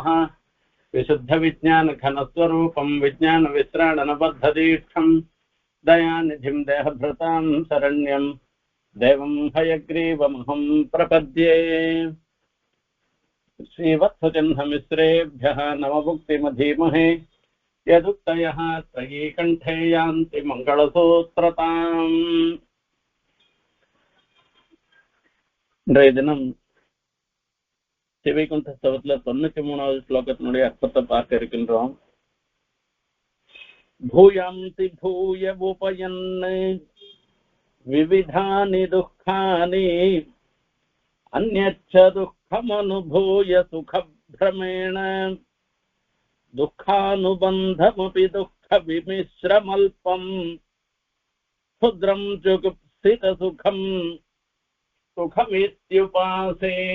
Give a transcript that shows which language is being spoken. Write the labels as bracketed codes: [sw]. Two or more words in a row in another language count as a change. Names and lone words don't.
[sa] विशुद्धविज्ञानघनस्वरूपं विज्ञानविश्राणनबद्धदीक्षं दयानिधिं देहभृतां शरण्यं देवं हयग्रीवमहं प्रपद्ये। श्रीवत्सचिह्नमिश्रेभ्यः नवमुक्तिमधीमहे यदुक्तयः त्रयीकण्ठे यान्ति मङ्गलसूत्रताम्। [ta] இன்றைய தினம் சிவைகுண்ட ஸ்தவத்துல 93வது ஸ்லோகத்தினுடைய அர்த்தத்தை பார்க்க இருக்கின்றோம். [sa] भूयान्ति भूय उपयन् विविधानि दुःखानि अन्यच्च दुःखमनुभूय सुखभ्रमेण दुःखानुबन्धमपि दुःख विमिश्रमल्पं क्षुद्रं जुगुप्सित सुखं सुखमित्युपासे.